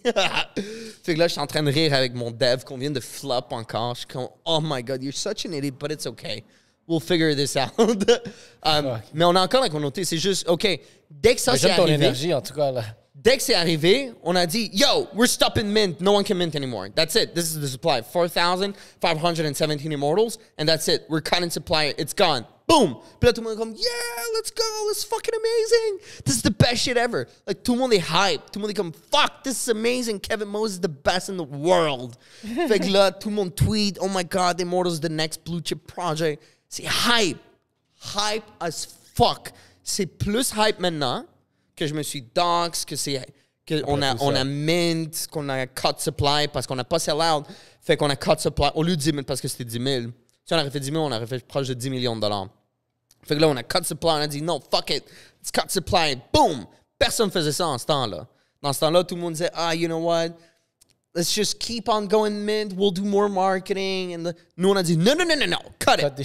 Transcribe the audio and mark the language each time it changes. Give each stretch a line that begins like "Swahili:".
French: Fait que là, je suis en train de rire avec mon dev qu'on vient de flop encore.
English: Je suis comme, oh my God, you're such an idiot, but it's okay. We'll figure this out.
French: Mais on a encore la communauté. C'est juste, OK, dès que ça c'est arrivé... J'aime ton énergie, en tout cas, là. Dès que c'est arrivé, on a dit,
English: yo, we're stopping mint. No one can mint anymore. That's it. This is the supply. 4,517 immortals, and that's it. We're cutting supply. It's gone. Boom.
French: Puis là, tout le monde est comme,
English: yeah, let's go. This is fucking amazing. This is the best shit ever.
French: Like, tout le monde est hype. Tout le monde est comme,
English: fuck, this is amazing. Kevin Moses is the best in the world.
French: Fait que là, tout le monde tweet,
English: oh my God, the Immortals is the next blue chip project.
French: C'est hype.
English: Hype as fuck.
French: C'est plus hype maintenant que je me suis dox, qu'on a mint, qu'on a cut supply parce qu'on n'a pas sell out. Fait qu'on a cut supply au lieu de 10 000 parce que c'était 10 000. Si on aurait fait 10 000, on aurait fait proche de 10 millions de dollars. Fait que là, on a cut supply, on a dit non,
English: fuck it, let's cut supply.
French: Boom! Personne faisait ça en ce temps-là. Dans ce temps-là, tout le monde disait,
English: you know what? Let's just keep on going mint, we'll do more marketing.
French: And nous, on a dit,
English: no, cut it.